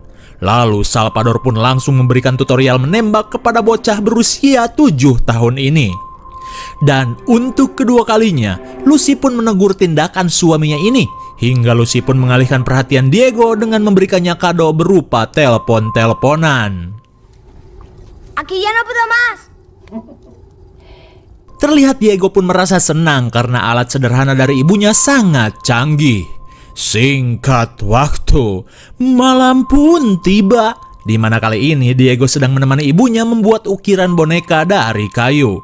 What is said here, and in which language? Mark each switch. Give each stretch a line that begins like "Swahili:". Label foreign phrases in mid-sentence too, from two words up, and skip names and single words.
Indonesian: Lalu Salvador pun langsung memberikan tutorial menembak kepada bocah berusia 7 tahun ini. Dan untuk kedua kalinya, Lucy pun menegur tindakan suaminya ini. Hingga Lucy pun mengalihkan perhatian Diego dengan memberikannya kado berupa telepon-teleponan.
Spanish: Aquí ya no puedo más.
Indonesian: Terlihat Diego pun merasa senang karena alat sederhana dari ibunya sangat canggih. Singkat waktu, malam pun tiba, di mana kali ini Diego sedang menemani ibunya membuat ukiran boneka dari kayu.